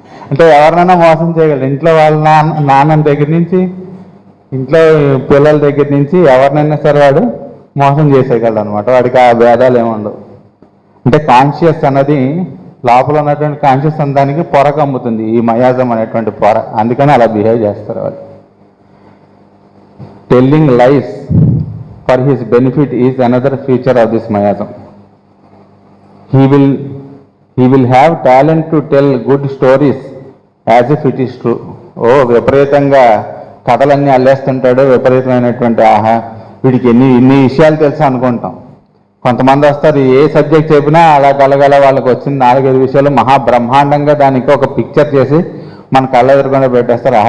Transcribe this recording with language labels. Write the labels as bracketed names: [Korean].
[Telugu] అంటే ఎవరినైనా మోసం చేయగలడు. ఇంట్లో వాళ్ళ నాన్న దగ్గర నుంచి, ఇంట్లో పిల్లల దగ్గర నుంచి ఎవరినైనా సరే వాడు మోసం చేసేయగలడు అనమాట. వాడికి ఆ భేదాలు ఏమి ఉండవు. అంటే కాన్షియస్ అన్నది లోపల ఉన్నటువంటి కాన్షియస్ దానికి పొర కమ్ముతుంది, ఈ మయాజం అనేటువంటి పొర. అందుకని అలా బిహేవ్ చేస్తారు వాళ్ళు. [English] Telling lies for his benefit is another feature of this mayasam. He will have talent to tell good stories as if it is true. [Telugu] విపరీతంగా కథలన్నీ అల్లేస్తుంటాడు, విపరీతమైనటువంటి వీడికి ఇన్ని విషయాలు తెలుసు అనుకుంటాం. కొంతమంది వస్తారు, ఏ సబ్జెక్ట్ చెప్పినా అలా కలగల వాళ్ళకి వచ్చిన 4-5 విషయాలు మహాబ్రహ్మాండంగా దానికి ఒక పిక్చర్ చేసి మన కళ్ళ ఎదురుకుండా పెట్టేస్తారు.